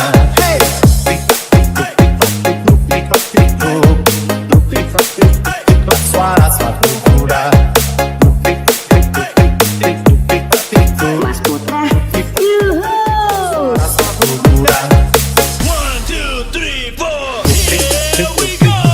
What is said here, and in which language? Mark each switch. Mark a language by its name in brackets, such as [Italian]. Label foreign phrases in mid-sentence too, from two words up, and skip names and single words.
[Indonesian] Hey! Tik-tik-tik-tik-tik-tik-tik-tik-tik-tik-tik, suara sepatu kuda. Tik-tik-tik-tik-tik-tik-tik-tik-tik, Mas Putra. Yuhu. suara sepatu kuda. 1, 2, 3, 4. [English] Here we go.